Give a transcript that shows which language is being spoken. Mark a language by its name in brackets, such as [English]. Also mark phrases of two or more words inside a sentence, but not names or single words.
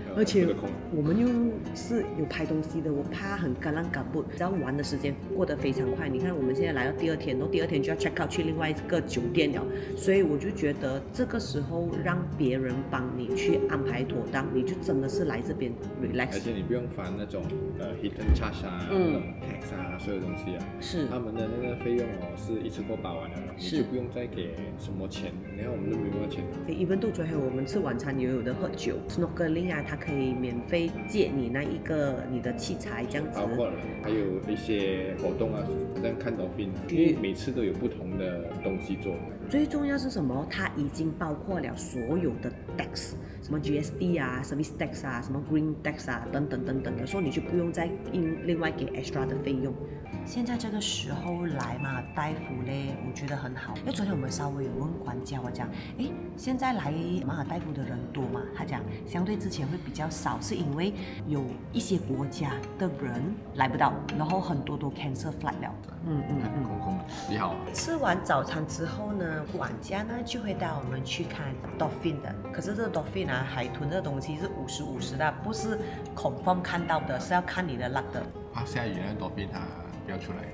[Chinese] 而且我們又是有拍東西的，我怕很趕浪趕不，只要玩的時間過得非常快。你看我們現在來到第2天，然後第2天就要 [English] check out [Chinese] 去另外一個酒店了，所以我就覺得這個時候讓別人幫你去安排妥當，你就真的是來這邊 relax。而且你不用煩那種 [English] hidden charge [Chinese] 啊，那種 tax 啊，所有東西啊，是他們的那個費用哦，是一次過包完了，你就不用再給什麼錢，然後我們都沒有錢。even 到最後我們吃晚餐也有的喝酒 ，snorkeling 啊，它可以免費借你那一個你的器材這樣子。包括了，還有一些活動啊，好像看dolphin，因為每次都有不同的東西做。最重要是什麼？它已經包括了所有的 tax， 什麼 GST 啊、 [English] service tax [Chinese] 啊、什麼 [English] green tax [Chinese] 啊等等的，所以你就不用再另外給 extra 的費用。現在這個時候來馬爾代夫呢，我覺得很好。因為昨天我們稍微有問管家，我講，誒，現在來馬爾代夫的人多嗎？他講，相對之前會比較少，是因為有一些國家的人來不到，然後很多都 [English] cancel flight [Chinese] 了。空空。你好。吃完早餐之後呢，管家呢就會帶我們去看 dolphin 的。可是這個 dolphin 啊，海豚這個東西是50-50的，不是 confirm 看到的，是要看你的 luck 的。怕下雨那 dolphin 它不要出來。